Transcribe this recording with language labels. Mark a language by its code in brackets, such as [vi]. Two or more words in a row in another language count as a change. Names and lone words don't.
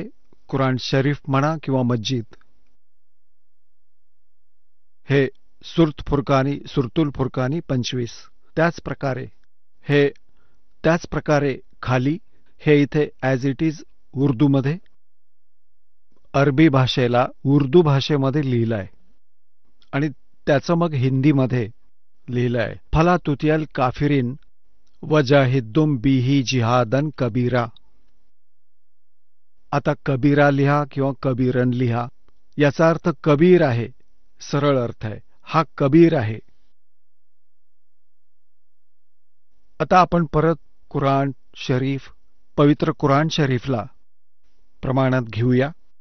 [mr] कुराण शरीफ म्हणा किंवा मस्जिद. हे सुरत फुरकानी, सुरतुल फुरकानी 25. त्याच प्रकारे खाली हे इथे [en] as it is [mr] उर्दूमध्ये, अरबी भाषेला उर्दू भाषेमध्ये लिहिलं आहे. आणि त्याचं मग हिंदीमध्ये लिहिलं आहे. [ar] فلا تطع الكافرين وجاهدهم به جهادا كبيرا. [mr] आता कबीरा लिहा किंवा कबीरन लिहा. याचा अर्थ कबीर आहे, सरळ अर्थ आहे. हा कबीर आहे. आता आपण परत कुराण शरीफ, पवित्र कुराण शरीफला प्रमाणात घेऊया.